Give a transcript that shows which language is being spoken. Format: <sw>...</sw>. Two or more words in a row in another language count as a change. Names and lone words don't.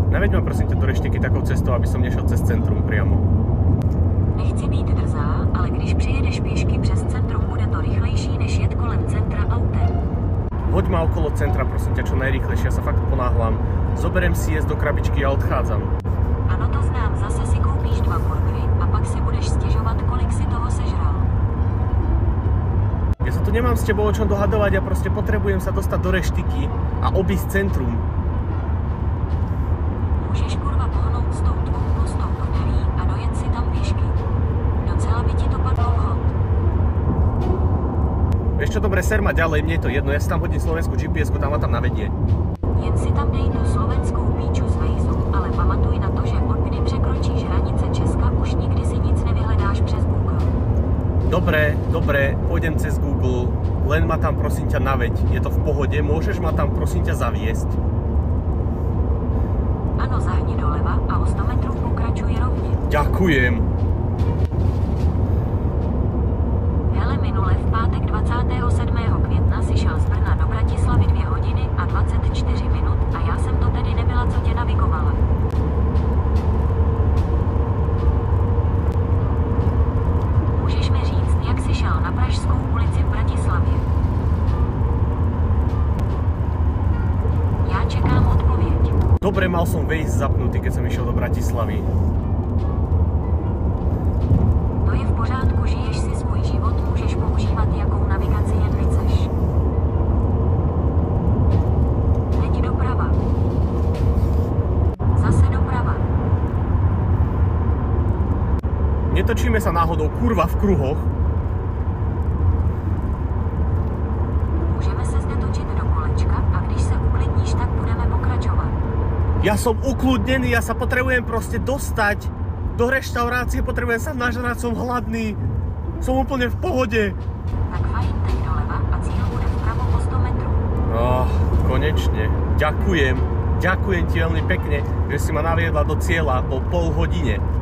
<sk>Naveď ma prosím ťa do Reštiky takou cestou, aby som nešiel cez centrum priamo.</sk> <cs>Nechci být drzá, ale když přijedeš pěšky přes centrum, bude to rychlejší, než jet kolem centra autem.</cs> <sk>Hoď ma okolo centra, prosím ťa, čo najrýchlejšie, ja sa fakt ponáhľam. Zoberiem si jesť do krabičky a odchádzam.</sk> <cs>Ano, to znám, zase si koupíš 2 burgery a pak si budeš stěžovat, kolik si toho sežral.</cs> <sk>Ja sa tu nemám s tebou o čom dohadovať, ja proste potrebujem sa dostať do Reštiky a obísť centrum.</sk> <cs>Můžeš kurva pohnout s tou tvou pustou prdelí a dojet si tam pěšky. Docela by ti to padlo vhod.</cs> <sk>Vieš čo, dobre, ser ma ďalej, mne je to jedno, ja si tam hodím slovenskú GPS-ku, tam ma tam navedie.</sk> <cs>Jen si tam dej tu slovenskou píču z Waze, ale pamatuj na to, že od kdy překročíš hranice Česka, už nikdy si nic nevyhledáš přes Google.</cs> <sk>Dobre, pôjdem cez Google, len ma tam prosím ťa naveď, je to v pohode, môžeš ma tam prosím ťa zaviesť?</sk> <cs>Ano, zahni doleva a o 100 metrů pokračuj rovně.</cs> <sk>Ďakujem.</sk> <cs>Hele, minule v pátek 27. května si šel z Brna do Bratislavy 2 hodiny a 24 minut a já jsem to tedy nebyla, co tě navigovala. Můžeš mi říct, jak jsi šel na Pražskou ulici v Bratislavě? Já čekám odpověď.</cs> <sk>Dobre, mal som Waze zapnutý, keď som išiel do Bratislavy.</sk> <cs>To je v pořádku, žiješ si svůj život, můžeš používat jakou navigaci jen chceš. Teď doprava. Zase doprava.</cs> <sk>Netočíme sa náhodou kurva v kruhoch.</sk> <cs>Můžeme se zde točit do kolečka a když se uklidníš, tak budeme pokračovat.</cs> <sk>Ja som ukludnený, ja sa potrebujem proste dostať do reštaurácie, potrebujem sa nažrať, som hladný. Som úplne v pohode.</sk> <cs>Tak fajn, teď doleva a cíl bude vpravo po 100 metrů.</cs> <sk>Konečne. Ďakujem ti veľmi pekne, že si ma naviedla do cieľa po pol hodine.</sk>